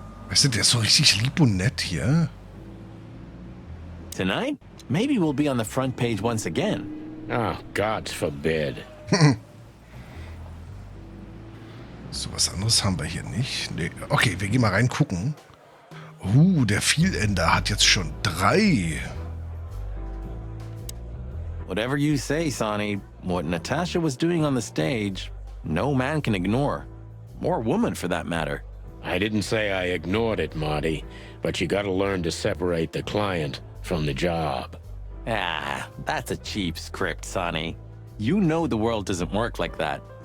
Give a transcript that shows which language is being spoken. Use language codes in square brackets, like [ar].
[de] Weißt du, der ist so richtig lieb und nett hier. [en] Tonight, maybe we'll be on the front page once again. Oh, God forbid. [de] So, was anderes haben wir hier nicht. Nee. Okay, wir gehen mal reingucken. Der Vielender hat jetzt schon 3. [en] Whatever you say, Sonny, what Natasha was doing on the stage, no man can ignore. Or woman, for that matter. I didn't say I ignored it, Marty, but you gotta learn to separate the client from the job. Ah, that's a cheap script, Sonny. You know the world doesn't work like that.